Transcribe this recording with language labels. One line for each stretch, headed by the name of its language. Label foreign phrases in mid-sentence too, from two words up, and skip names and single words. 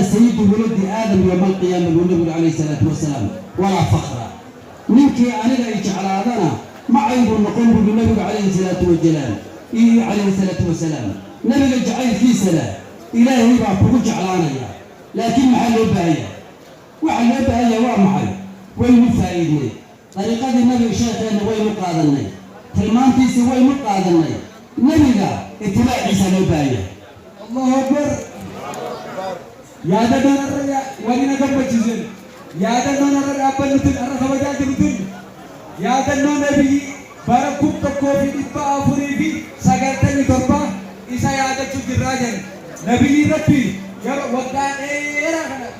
Arabic: سيد ولد آدم يوم القيامة
Somali: buu nabigu
Arabic: عليه الصلاة والسلام
Somali: walaa fakra ninkii aniga ay jeclaadana macaybuu noqon buu nabigu
Arabic: عليه الصلاة والسلام
Somali: nabiga jacaylkiisana ilaahay baa kugu jeclaanaya laakiin maxaa loo baahaya waxa loo baahaya waa maxay waynu faa'iidnay dariiqadii nabiga sheekheena waynu qaadanay tilmaantiisii waynu qaadanay nabiga itibaaciisa loo baahaya
Arabic: الله أكبر
Oromo: yaadannoo narra walina gammachiisan yaadannoo narra dhaabbannutin arra kabajaa jirtun yaadannoo nabii bara 1497 isa yaadachuu jirraa jiran nabii rabbi yeroo waggaa dheeraa kana